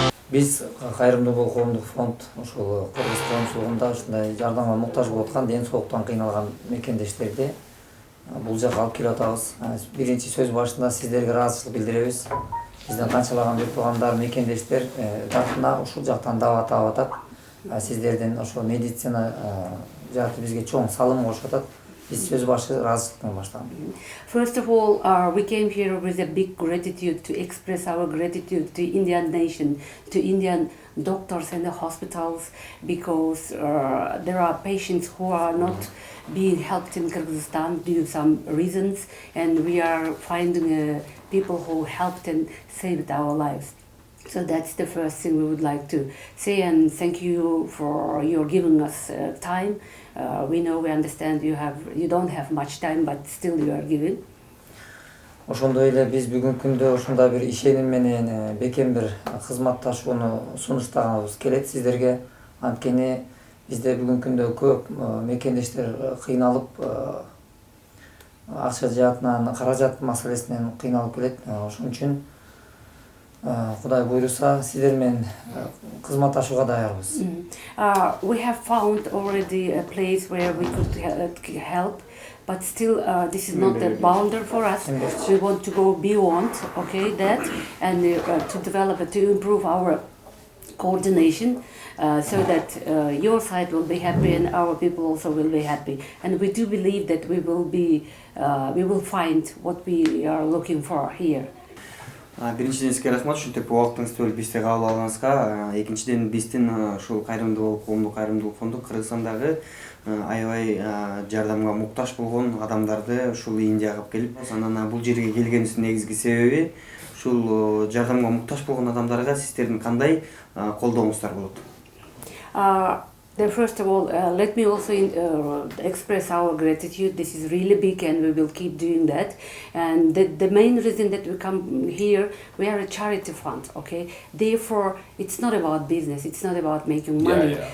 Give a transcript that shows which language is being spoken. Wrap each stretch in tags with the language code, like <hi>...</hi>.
<ky>Биз Кайрымдуу бол коомдук фонд ошол Кыргыз коомчулугунда ушундай жардамга муктаж болуп аткан, ден соолуктан кыйналган мекендештерди бул жака алып келип атабыз. Биринчи сөз башында сиздерге ыраазычылык билдиребиз. Биздин канчалаган бир туугандар, мекендештер жактына ушул жактан даават алып атат. Сиздердин ошол медицина жааты бизге чоң салым кошуп атат. Биз сөз башы ыраазычылык менен баштаган.</ky> <en>First of all, we came here with a big gratitude to express our gratitude to Indian nation, to Indian doctors and the hospitals, because there are patients who are not being helped in Kyrgyzstan due to some reasons, and we are finding people who helped and saved our lives. So that's the first thing we would like to say, and thank you for your giving us time. We know, we understand you don't have much time, but still you are giving.</en> <ky>Ошондой эле биз бүгүнкү күндө ушундай бир ишеним менен бекем бир кызматташууну сунуштаганыбыз келет сиздерге. Анткени бизде бүгүнкү күндө көп мекендештер кыйналып, акча жаатынан, каражат маселесинен кыйналып келет. Ошон үчүн Кудай буйруса сиздер менен кызматташууга даярбыз.</ky> <en>We have found already a place where we could help, but still this is not the boundary for us. We want to go beyond, that, and to develop, to improve our coordination, so that your side will be happy and our people also will be happy. And we do believe that we will find what we are looking for here.</en> <ky>Биринчиден сизге рахмат ушинтип убактыңызды бөлүп бизди кабыл алганыңызга. Экинчиден биздин ушул Кайрымдуу коомдук Кайрымдуулук фонду Кыргызстандагы аябай жардамга муктаж болгон адамдарды ушул Индияга алып келип, анан бул жерге келгенибиздин негизги себеби ушул жардамга муктаж болгон адамдарга сиздердин кандай колдооңуздар болот?</ky> <en>First of all, let me also express our gratitude. This is really big and we will keep doing that. And the main reason that we come here, we are a charity fund, Therefore, it's not about business, it's not about making money.</en>